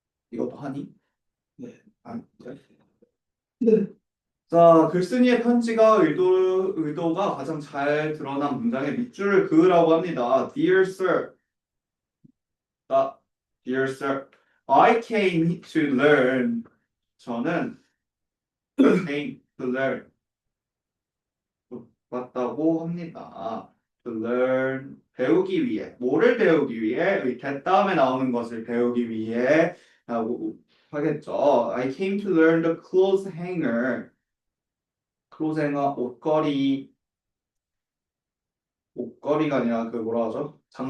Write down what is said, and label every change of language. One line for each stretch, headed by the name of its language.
Korean: 이것도 하니? 네. 아, 네. 자, 글쓴이의 편지가 의도가 가장 잘 드러난 문장의 밑줄을 그으라고 합니다.
English: Dear Sir, Dear Sir, I came to learn.
Korean: 저는
English: came to learn.
Korean: 왔다고 합니다.
English: To learn
Korean: 배우기 위해 뭐를 배우기 위해 that 다음에 나오는 것을 배우기 위해 라고 하겠죠.
English: I came to learn the clothes hanger.
Korean: clothes hanger 옷걸이가 아니라 그 뭐라 하죠?